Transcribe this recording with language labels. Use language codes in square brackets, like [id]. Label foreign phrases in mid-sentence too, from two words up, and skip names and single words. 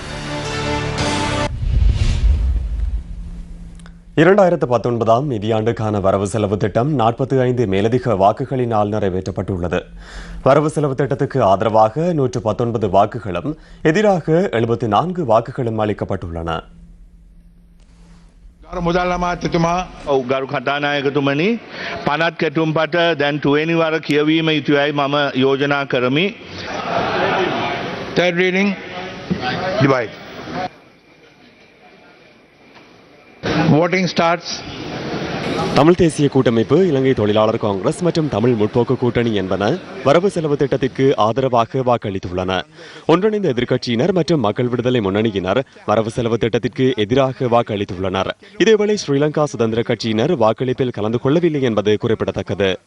[ta] 2019 நிதியாண்டுக்கான வரவு செலவு திட்டம் 45 மேலதிக வாக்குகளினால் நிறைவேற்றப்பட்டுள்ளது. வரவு செலவு திட்டத்துக்கு ஆதரவாக 119 வாக்குகளும் எதிராக 74 வாக்குகளும் அளிக்கப்பட்டுள்ளன. [si] මුදල් අමාත්‍යතුමා ගරු කතානායකතුමනි 50 කැටුම්පත දැන් 20 වර කියවීම යුතුයයි මම යෝජනා කරමි. [en] Third reading divide. Voting starts. [ta] தமிழ் தேசிய கூட்டமைப்பு, இலங்கை தொழிலாளர் காங்கிரஸ் மற்றும் தமிழ் முற்போக்கு கூட்டணி என்பன வரவு செலவு திட்டத்திற்கு ஆதரவாக வாக்களித்துள்ளன. ஒன்றிணைந்த எதிர்க்கட்சியினர் மற்றும் மக்கள் விடுதலை முன்னணியினர் வரவு செலவு திட்டத்திற்கு எதிராக வாக்களித்துள்ளனர். இதேவேளை ஸ்ரீலங்கா சுதந்திர கட்சியினர் வாக்களிப்பில் கலந்து கொள்ளவில்லை என்பது குறிப்பிடத்தக்கது.